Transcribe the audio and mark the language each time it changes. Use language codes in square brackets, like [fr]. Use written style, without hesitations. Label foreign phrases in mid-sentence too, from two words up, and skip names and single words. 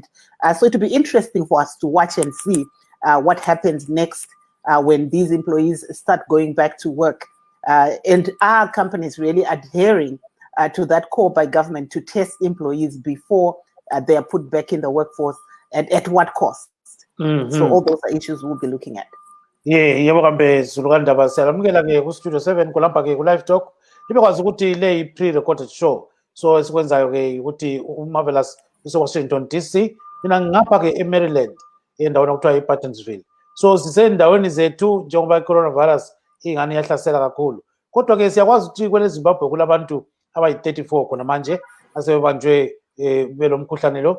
[en] So it will be interesting for us to watch and see what happens next when these employees start going back to work. And are companies really adhering to that call by government to test employees before they are put back in the workforce, and at what cost? So all those are issues we'll be looking at. [nd] Yebo kambe Zulukandaba siyalamukela ke ku Studio 7 kulapha ke ku Live Talk. Libekwazi ukuthi le [en] pre-recorded show. [nd] So esikwenzayo ke ukuthi uMarvelous useWashington DC, mina ngapha ke eMaryland endaweni okuthiwa ePattonsville. So sisendaweni zethu njengoba i-coronavirus ingani yahlasela kakhulu. Kodwa ke siyakwazi ukuthi kwele Zimbabwe kulabantu abayi-34 khona manje asebebanjwe belo mkhuhlane lo.